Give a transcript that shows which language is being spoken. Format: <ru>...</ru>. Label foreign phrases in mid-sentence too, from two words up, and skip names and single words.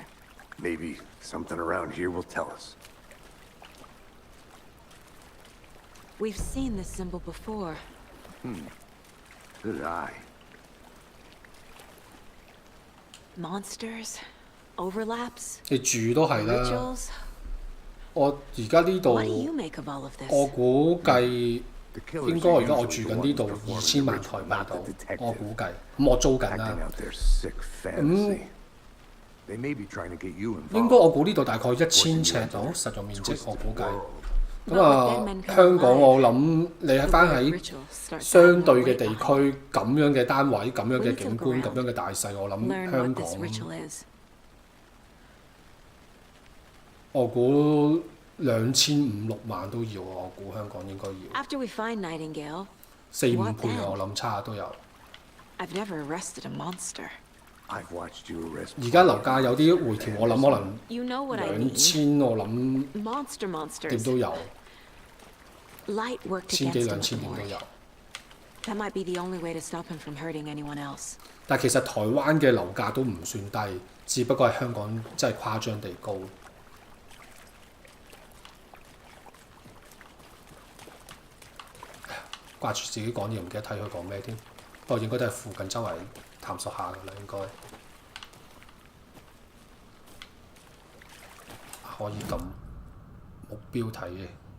<en>Maybe something around here will tell us. We've seen this symbol before. Good eye. Monsters? Overlaps?</en> <yue>你住都係啦。</yue> <en>Rituals?</en> <yue>我而家呢度，</yue> <en>What do you make of all of this?</en> <yue>我估計應該而家我住緊呢度2000萬台幣度，我估計。咁我租緊啦。咁應該我估呢度大概1000尺度實用面積，我估計。咁啊，香港我諗你喺翻喺相對嘅地區咁樣嘅單位、咁樣嘅景觀、咁樣嘅大細，我諗香港我估2500-6萬都要，我估香港應該要。</yue> <en>After we find Nightingale,</en> <yue>4-5 倍我諗差都有。</yue> <en>I've never arrested a monster.</en> <yue>而家樓價有啲回調，我諗可能</yue> <en>You know what I mean.</en> <yue>2000，我諗</yue> <en>Monsters.</en> <yue>點都有，</yue> <en>Light worked</en> <yue>千幾</yue> <en>against him</en> <yue>2000</yue> <en>with</en> <yue>點都</yue> <en>Mori.</en> <yue>有。</yue> <en>That might be the only way to stop him from hurting anyone else.</en> <yue>但其實台灣嘅樓價都唔算低，只不過係香港真係誇張地高。掛住自己講嘢，唔記得睇佢講咩添。不過應該都係附近周圍探索下㗎啦，應該可以撳目標睇嘅。</yue>